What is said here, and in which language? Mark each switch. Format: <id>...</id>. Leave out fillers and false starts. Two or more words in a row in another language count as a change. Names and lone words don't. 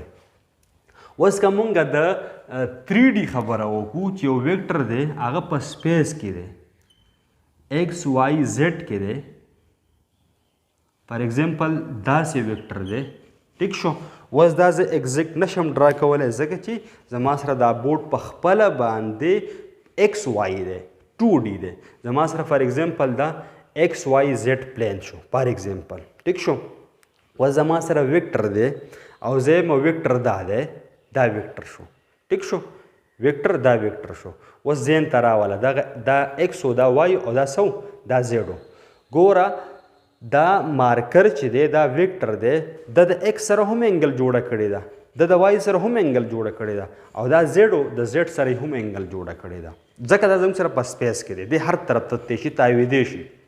<ps>اوس که مونږ د 3D خبره وکړو چې یو ویکټر دی هغه په سپیس کې دی ایکس وائی زیډ کې دی</ps> <en>for example</en> <ps>داسې ویکټر دی ټیک شو. اوس دا زه ایگزیکټ نشم ډرا کولی ځکه چې زما سره دا بورډ په خپله باندې ایکس وائی دی 2D دی. زما سره</ps> <en>for example</en> <ps>دا ایکس وائی زیډ پلین شو</ps> <en>for example</en> <ps>ټیک شو. اوس زما سره ویکټر دی او زه یم ویکټر دا دی دا ویکټر شو ټیک شو ویکټر دا ویکټر شو. اوس ذهن ته راوله دا ایکس او دا وائی او دا سو دا زیډ ګوره دا مارکر چې دی دا ویکټر دی د ایکس سره هم انګل جوړه کړې ده د وائی سره هم انګل جوړه کړې ده او دا زیډ د زیډ سره هم انګل جوړه کړې ده ځکه دا زموږ سره په سپیس کې دی د هر طرف ته تېشي تاویدی شي.</ps>